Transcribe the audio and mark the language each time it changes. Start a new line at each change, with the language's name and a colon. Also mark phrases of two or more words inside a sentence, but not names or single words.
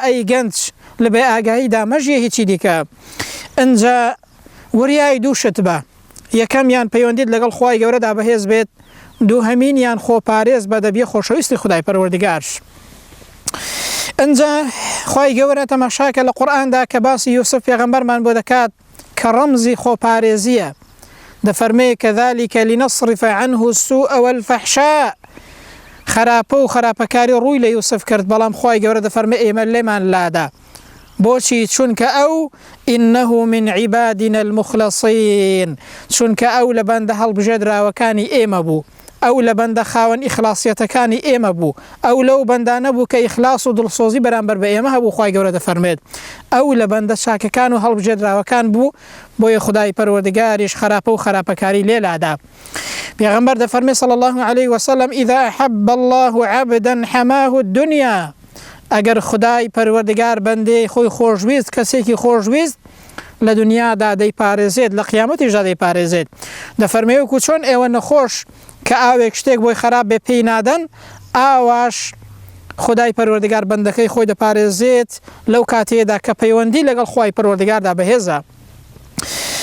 Central Kurdish: ئەی گەنج لە بێ ئاگاییدا مەژیە هیچی دیکە. ئەنجا وریای دوو شت بە، یەکەمیان پەیوەندیت لەگەڵ خوای گەورەدا بەهێز بێت، دووهەمینیان خۆپارێز بە دەبیە خۆشەویستی خدای پەروەردگار. ئەنجا خوای گەورە تەماشاکە لە قورئاندا کە باسی یوسف پێغەمبەرمان بۆ دەکات کە ڕەمزی خۆپارێزیە، دەفەرمێ
Arabic: كذلك لنصرف عنه السوء والفحشاء،
Central Kurdish: خراپە و خراپەکاری ڕووی لە یوسف کرد، بەڵام خوای گەورە دەفەرمێ ئێمە لێمان لادا. بۆچی؟ چونکە ئەو
Arabic: إنه من عبادنا المخلصين،
Central Kurdish: چونکە ئەو لە بەندە هەڵبژێدراوەکانی ئێمە بوو، ئەو لە بەندە خاوەن ئیخلاسیەتەکانی ئێمە بوو، ئەو لەو بەندانە بوو کە ئیخلاس و دڵسۆزی بەرامبەر بە ئێمە هەبوو. خوای گەورە دەفەرمێت ئەو لە بەندە چاکەکان و هەڵبژێدراوەکان بوو، بۆیە خدای پەروەردگاریش خراپە و خراپەکاری لێلادا. پێغەمبەر دەفەرمێ
Arabic: صلی الله علیه وسلم إذا أحب الله عبدا حماه الدنيا،
Central Kurdish: ئەگەر خدای پەروەردگار بەندەی خۆی خۆشویست، کەسێکی خۆشویست، لە دنیادا دەیپارێزێت، لە قیامەتیشدا دەیپارێزێت. دەفەرمێ وەکو چۆن ئێوە نەخۆش کە ئاوێک شتێک بۆی خراپ بێ پێی نادەن، ئاواش خدای پەروەردگار بەندەکەی خۆی دەپارێزێت لەو کاتەیەدا کە پەیوەندی لەگەڵ خوای پەروەردگاردا بەهێزە.